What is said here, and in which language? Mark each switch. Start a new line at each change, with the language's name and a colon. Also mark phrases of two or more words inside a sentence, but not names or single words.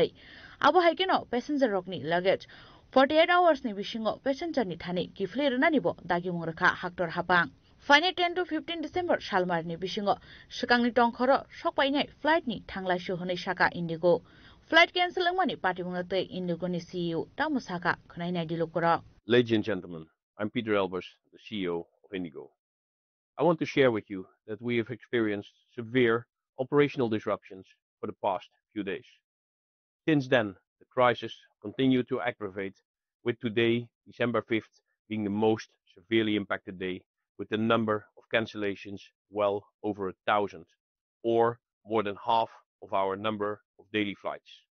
Kok Borok: आबो हाइकेनो पेसेन्जर रकनि लगेज 48 आवर्स नि बिसिङो पेसेन्जरनि थानि गिफ्ले रनानिबो दागि मुंगरखा हाक्टर हाबां. फाइने 10 to 15 डिसेम्बर सालमारनि बिसिङो सिगांनि टंखरो सकपायनाय फ्लाइटनि थांलायसो हनै साका इंडिगो
English: flight cancel
Kok Borok: अंगमानि पार्टी मुंगतै इंडिगोनि CEO तामुसाका खनायनाय दिलुकरा.
English: Ladies and gentlemen, I'm Peter Elbers, the CEO of Indigo. I want to share with you that we have experienced severe operational disruptions for the past few days. Since then, the crisis continued to aggravate, with today, December 5th, being the most severely impacted day, with the number of cancellations well over 1,000, or more than half of our number of daily flights.